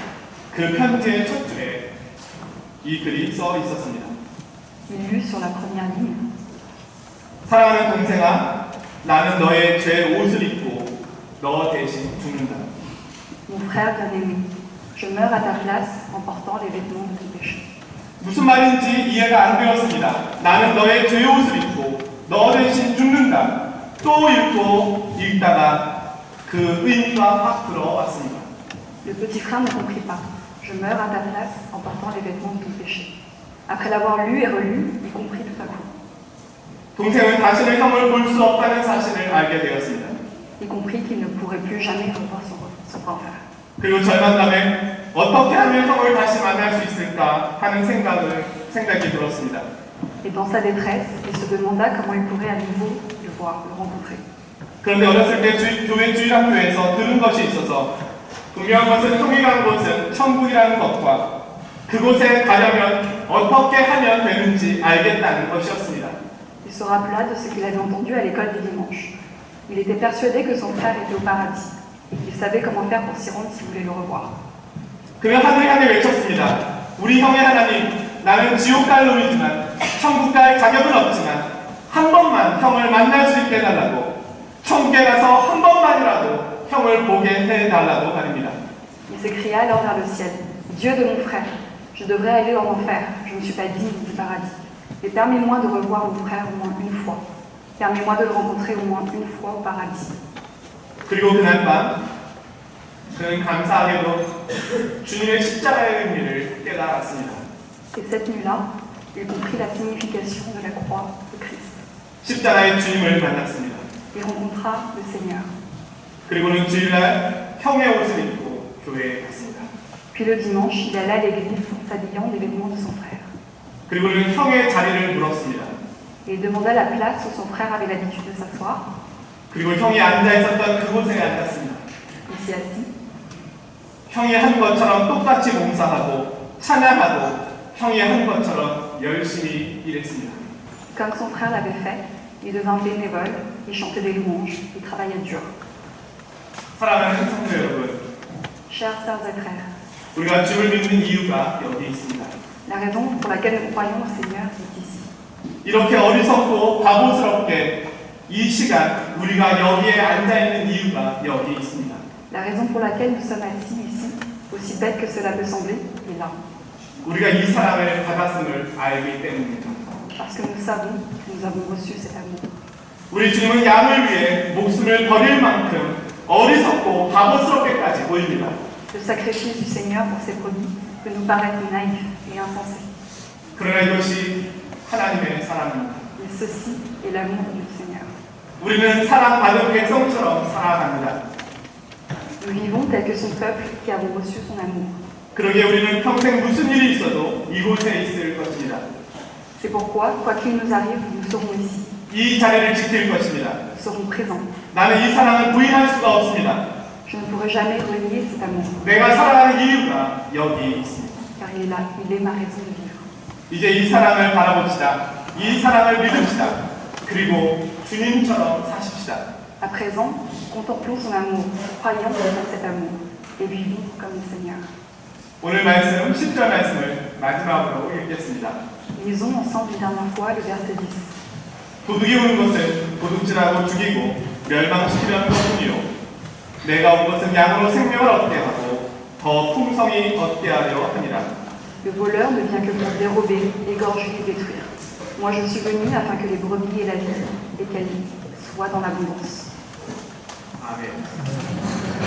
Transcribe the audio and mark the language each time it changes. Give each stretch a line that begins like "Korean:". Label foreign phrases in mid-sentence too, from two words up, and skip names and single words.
Korean: 그 편지의 첫 줄에 이 글이 써 있었습니다.
French: Il lut sur la première ligne.
Korean: 사랑하는 동생아, 나는 너의 죄 옷을 입고 너 대신 죽는다.
French: Mon frère bien-aimé, je meurs à ta place en portant les vêtements de ton péché.
Korean: 무슨 말인지 이해가 안 되었습니다. 나는 너의 죄 옷을 입고 너 대신 죽는다. 또 읽고 읽다가 그 의미가 확 들어왔습니다.
French: Le petit frère ne comprit pas. Je meurs à ta place en portant les vêtements de ton péché. Après l'avoir lu et relu, il comprit tout à coup.
Korean: 동생은 다시는 형을 볼 수 없다는 사실을 알게 되었습니다.
French: Il comprit qu'il ne pourrait plus jamais revoir son grand frère.
Korean: 그리고 절망감에 어떻게 하면 형을 다시 만날 수 있을까 하는 생각이 들었습니다.
French: Et dans sa détresse, il se demanda comment il pourrait à nouveau le voir, le rencontrer.
Korean: 그런데 어렸을 때 교회 주일학교에서 들은 것이 있어서 분명한 것은 형이 간 곳은 천국이라는 것과 그곳에 가려면 어떻게 하면 되는지 알겠다는 것이었습니다.
French: Il se rappela de ce qu'il avait entendu à l'école du dimanche. Il était persuadé que son frère était au paradis et qu'il savait comment faire pour s'y rendre s'il voulait le revoir.
Korean: 그는 하늘에 하늘 외쳤습니다. 우리 형의 하나님, 나는 지옥 갈 놈이지만 천국 갈 자격은 없지만 한 번만 형을 만날 수 있게 해달라고 천국에 가서 한 번만이라도 형을 보게 해달라고 말입니다.
French: Il s'écria alors vers le ciel. Dieu de mon frère, je devrais aller en enfer, je ne suis pas digne du paradis. Et permets-moi de revoir mon frère au moins une fois. Permets-moi de le rencontrer au moins une fois au paradis.
Korean: 그리고 그날 밤 그는 감사하게도 주님의 십자가의 의미를 깨달았습니다.
French: Et cette nuit-là, il comprit la signification de la croix de Christ.
Korean: 십자가의 주님을 만났습니다.
French: Il rencontra le Seigneur.
Korean: 그리고는 주일날 형의 옷을 입고 교회에 갔습니다.
French: Puis le dimanche, il alla à l'église s'habillant des vêtements de son frère.
Korean: 그리고는 형의 자리를 물었습니다.
French: Et il demanda la place où son frère avait l'habitude de s'asseoir.
Korean: 그리고 형이 앉아 있었던 그곳에 앉았습니다.
French: Il s'y assit.
Korean: 형이 한 것처럼 똑같이 봉사하고 찬양하고 형이 한 것처럼 열심히 일했습니다.
French: Comme son frère l'avait fait, il devint bénévole, il chantait des louanges, il travaillait dur.
Korean: 사랑하는 성도 여러분,
French: Chers sœurs et frères,
Korean: 우리가 주를 믿는 이유가 여기 있습니다.
French: la raison pour laquelle nous croyons au Seigneur est ici.
Korean: 이렇게 어리석고 바보스럽게 이 시간 우리가 여기에 앉아 있는 이유가 여기 있습니다.
French: La raison pour laquelle nous sommes assis ici, aussi bête que cela peut sembler, est là.
Korean: 우리가 이 사랑을 받았음을 알기 때문입니다.
French: Parce que nous savons que nous avons reçu cet amour.
Korean: 우리 주님은 양을 위해 목숨을 버릴 만큼 어리석고 바보스럽게까지 보입니다.
French: Le sacrifice du Seigneur pour ses brebis peut nous paraître naïf et insensé.
Korean: 그러나 이것이 하나님의 사랑입니다.
French: Mais ceci est l'amour du Seigneur.
Korean: 우리는 사랑받은 백성처럼 살아갑니다.
French: Nous vivons tel que son peuple qui avons reçu son amour.
Korean: 그러기에 우리는 평생 무슨 일이 있어도 이곳에 있을 것입니다.
French: C'est pourquoi, quoi qu'il nous arrive, nous serons ici.
Korean: 이 자리를 지킬 것입니다.
French: Nous serons présents.
Korean: 나는 이 사랑을 부인할 수가 없습니다.
French: Je ne pourrai jamais renier cet amour.
Korean: 내가 살아가는 이유가 여기 있습니다.
French: Car il est là, il est ma raison de vivre.
Korean: 이제 이 사랑을 바라봅시다. 이 사랑을 믿읍시다. 그리고 주님처럼 사십시다.
French: À présent, contemplons son amour, croyons dans cet amour et vivons comme le Seigneur.
Korean: 오늘 말씀 10절 말씀을 마지막으로 읽겠습니다.
French: Lisons ensemble une dernière fois le verset 10.
Korean: 도둑이 오는 것은 도둑질하고 죽이고 멸망시키려는 것뿐이요 내가 온 것은 양으로 생명을 얻게 하고 더 풍성히 얻게 하려 함이라.
French: Le voleur ne vient que pour dérober, égorger et détruire. Moi je suis venu afin que les brebis aient la vie et qu'elles soient dans l'abondance.
Korean: 아멘.